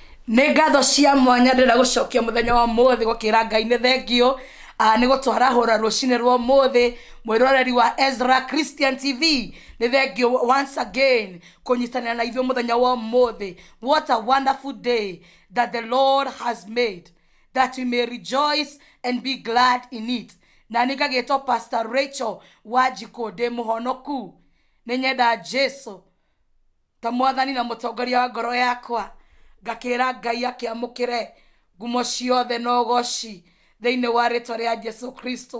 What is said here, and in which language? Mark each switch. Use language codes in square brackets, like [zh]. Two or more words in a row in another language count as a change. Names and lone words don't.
[ki] Nĩ ngatho cia mwanya ndĩra gũcokia mũthenya wa mũthĩ gũkĩra Ngai nĩ thengio nĩ gũtwarahũra rũcinĩ rwa mũthĩ mwĩroreri wa Ezra Christian TV nĩ thengio [en] once again [ki] kũnyitanĩra na ithuĩ mũthenya wa mũthĩ. [en] What a wonderful day that the Lord has made, that we may rejoice and be glad in it. [ki] Na nĩ ngagĩtwo Pastor Rachel Wanjikũ ndĩ mũhonoku, nĩ nyenda Jesu ta mwathani na mũtongoria wa ngoro yakwa. Ngakĩra Ngai akĩamũkĩre ngumo ciothe na ũgoci thĩinĩ wa rĩĩtwa rĩa Jesu Kristo.